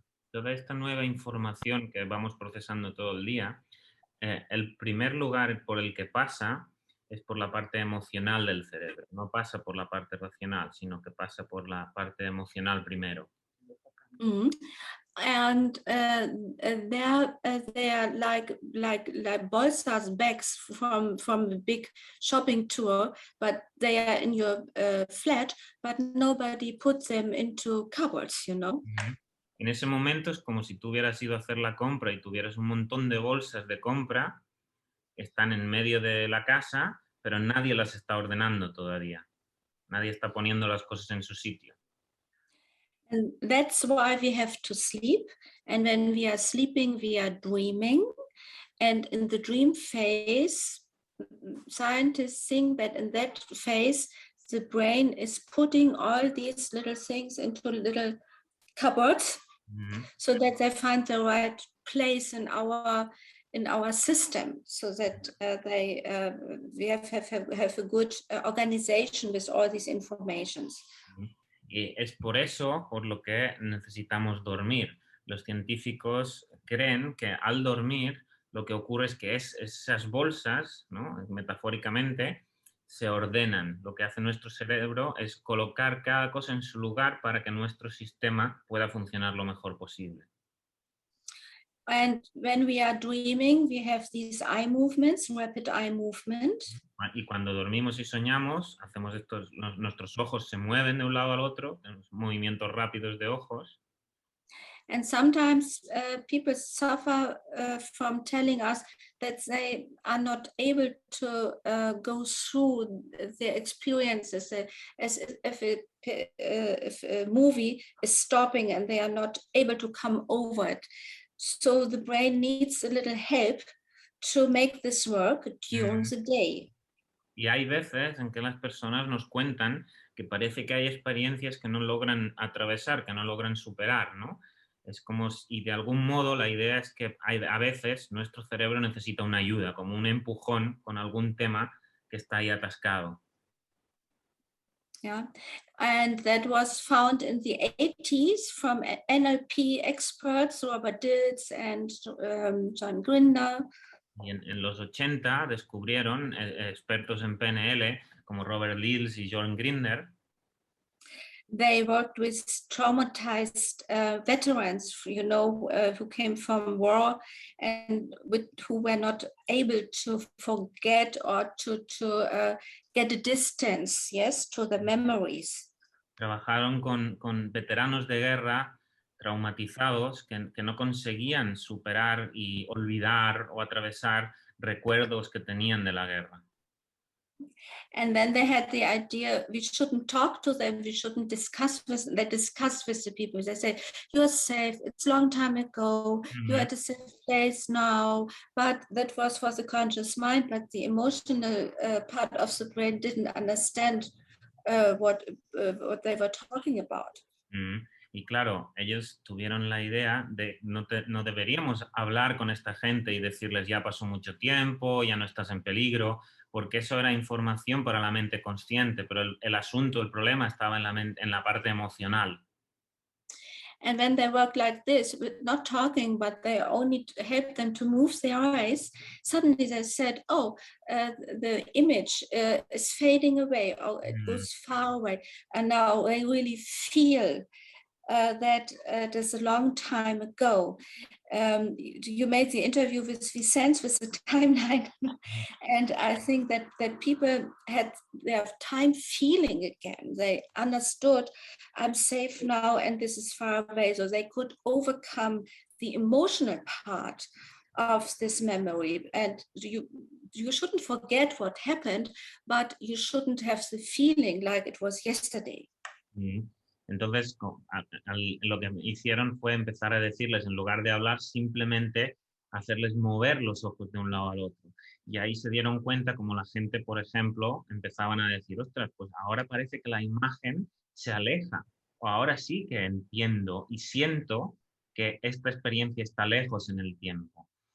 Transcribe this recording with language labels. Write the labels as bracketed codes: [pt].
[es] Toda esta nueva información que vamos procesando todo el día, el primer lugar por el que pasa es por la parte emocional del cerebro. No pasa por la parte racional, sino que pasa por la parte emocional primero. [en] And they are like bolsters bags from a big shopping tour, but they are in your flat, but nobody puts them into cupboards, you know. [es] En ese momento es como si tú hubieras ido a hacer la compra y tuvieras un montón de bolsas de compra que están en medio de la casa, pero nadie las está ordenando todavía. Nadie está poniendo las cosas en su sitio. [en] And that's why we have to sleep. And when we are sleeping, we are dreaming. And in the dream phase, scientists think that in that phase, the brain is putting all these little things into little cupboards so that they find the right place in our system, so that we have a good organization with all these informations. [es] Y es por eso por lo que necesitamos dormir. Los científicos creen que al dormir lo que ocurre es que esas bolsas, ¿no?, metafóricamente, se ordenan. Lo que hace nuestro cerebro es colocar cada cosa en su lugar para que nuestro sistema pueda funcionar lo mejor posible. [en] And when we are dreaming, we have these eye movements, rapid eye movement. [es] Y cuando dormimos y soñamos, hacemos nuestros ojos se mueven de un lado al otro, movimientos rápidos de ojos. [en] And sometimes people suffer from telling us that they are not able to go through their experiences, as if a movie is stopping and they are not able to come over it. So the brain needs a little help to make this work during the day. [es] Y hay veces en que las personas nos cuentan que parece que hay experiencias que no logran atravesar, que no logran superar, ¿no? Es como y de algún modo la idea es que a veces nuestro cerebro necesita una ayuda, como un empujón con algún tema que está ahí atascado. [en] Yeah, and that was found in the 80s from NLP experts Robert Dilts and John Grinder. [es] Y en los 80 descubrieron expertos en PNL como Robert Dilts y John Grinder. [en] They worked with traumatized veterans, you know, who came from war and who were not able to forget or to get a distance, yes, to the memories. [es] Trabajaron con veteranos de guerra traumatizados que no conseguían superar y olvidar o atravesar recuerdos que tenían de la guerra. [en] And then they had the idea we shouldn't talk to them, we shouldn't discuss with them. They discuss with the people. They say, you're safe, it's a long time ago, you're at a safe place now. But that was for the conscious mind, but the emotional part of the brain didn't understand what they were talking about. [es] Y claro, ellos tuvieron la idea de no deberíamos hablar con esta gente y decirles ya pasó mucho tiempo, ya no estás en peligro, porque eso era información para la mente consciente, pero el asunto, el problema estaba en la parte emocional. [en] And when they work like this, not talking, but they only help them to move their eyes, suddenly they said, oh, the image is fading away, or it goes far away. And now they really feel that it is a long time ago. You made the interview with Vicente with the timeline, and I think that people had their time feeling again. They understood, I'm safe now and this is far away, so they could overcome the emotional part of this memory. And you shouldn't forget what happened, but you shouldn't have the feeling like it was yesterday. [es] Entonces, lo que hicieron fue empezar a decirles, en lugar de hablar, simplemente hacerles mover los ojos de un lado al otro. Y ahí se dieron cuenta como la gente, por ejemplo, empezaban a decir, ostras, pues ahora parece que la imagen se aleja, o ahora sí que entiendo y siento que esta experiencia está lejos en el tiempo.